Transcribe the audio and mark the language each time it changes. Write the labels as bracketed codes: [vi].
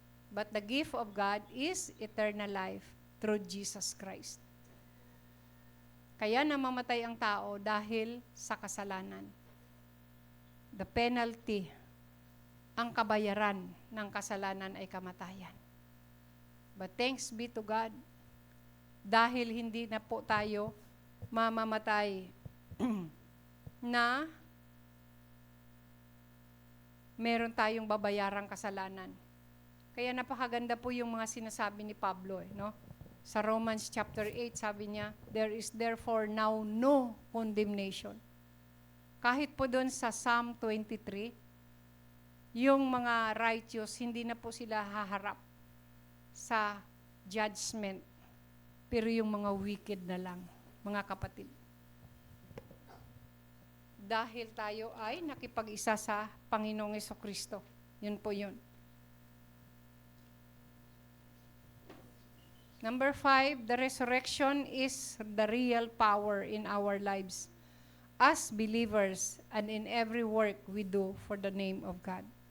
[en] But the gift of God is eternal life through Jesus Christ. [tl] Kaya namamatay ang tao dahil sa kasalanan. [en] The penalty [tl] ang kabayaran ng kasalanan ay kamatayan. [en] But thanks be to God, [tl] dahil hindi na po tayo mamamatay na meron tayong babayarang kasalanan. Kaya napakaganda po yung mga sinasabi ni Pablo, no? [en] Sa Romans chapter 8, [tl] sabi niya, [en] there is therefore now no condemnation. [tl] Kahit po doon sa Psalm 23, yung mga righteous, hindi na po sila haharap sa judgment. Pero yung mga wicked na lang, mga kapatid. Dahil tayo ay nakipag-isa sa Panginoong Jesucristo. Yun po yun. [en] Number 5, the resurrection is the real power in our lives as believers and in every work we do for the name of God.